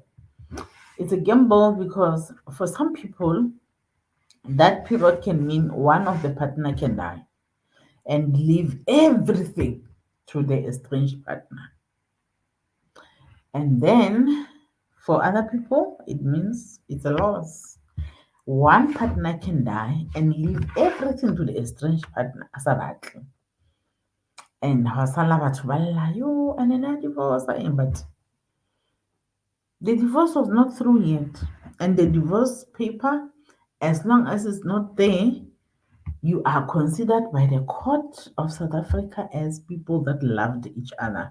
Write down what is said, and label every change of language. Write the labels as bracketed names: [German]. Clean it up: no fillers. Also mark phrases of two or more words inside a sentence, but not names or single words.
[English] It's a gamble because for some people that period can mean one of the partner can die and leave everything to the estranged partner. And then for other people it means it's a loss. One partner can die and leave everything to the estranged partner as a battle. [Southern Sotho] And hasala batho ba lla, [English] yo, and then I divorce, but the divorce was not through yet. And the divorce paper, as long as it's not there, you are considered by the court of South Africa as people that loved each other.